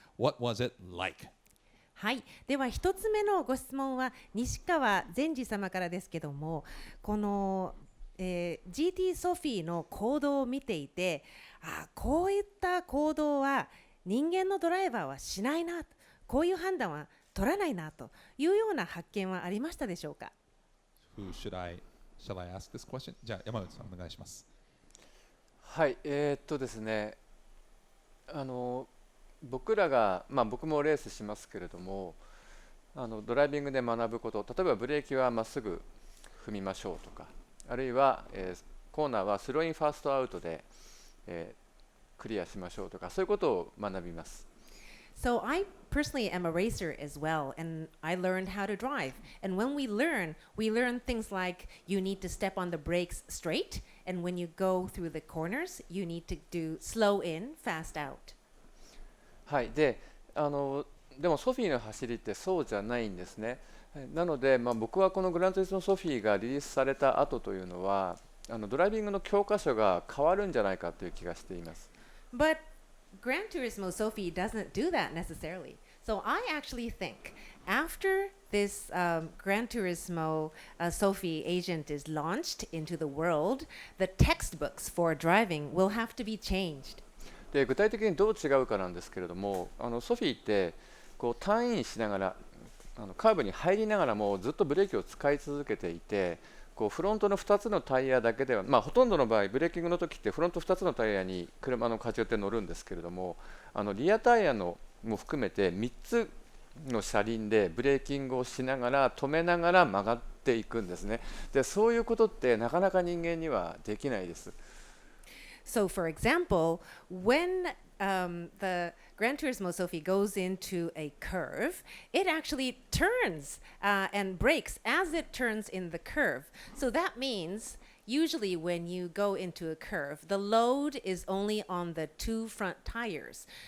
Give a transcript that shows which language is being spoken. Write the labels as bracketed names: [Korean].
[English] What was it like? [Japanese] はい、では一つ目のご質問は西川善治様からですけども、このGT ソフィーの行動を見ていて、こういった行動は人間のドライバーはしないな、こういう判断は取らないなというような発見はありましたでしょうか。 [English] Shall I ask this question? [Japanese] じゃあ山内さんお願いします。はい、ですね、僕らが、僕もレースしますけれども、ドライビングで学ぶこと、例えばブレーキはまっすぐ踏みましょうとか、あるいは、コーナーはスローインファーストアウトで、クリアしましょうとか、そういうことを学びます。 [English] So I personally am a racer as well, and I learned how to drive. And when we learn things like you need to step on the brakes straight, and when you go through the corners, you need to do slow in, fast out. [Japanese] はい、でもソフィーの走りってそうじゃないんですね。なので、僕はこのグランツーリスモソフィーがリリースされた後というのはドライビングの教科書が変わるんじゃないかという気がしています。 [English] But Gran Turismo Sophy doesn't do that necessarily. So I actually think after this Gran Turismo Sophy agent is launched into the world, the textbooks for driving will have to be changed. [Japanese] で具体的にどう違うかなんですけれども、ソフィーってこうターンインしながらカーブに入りながらもずっとブレーキを使い続けていて、こうフロントの2つのタイヤだけでは、ほとんどの場合ブレーキングの時ってフロント2つのタイヤに車の荷重って乗るんですけれども、リアタイヤのも含めて3つの車輪でブレーキングをしながら止めながら曲がっていくんですね。でそういうことってなかなか人間にはできないです。 [English] So, for example, when the Gran Turismo Sophy goes into a curve, it actually turns and brakes as it turns in the curve. So that means usually when you go into a curve, the load is only on the two front tires.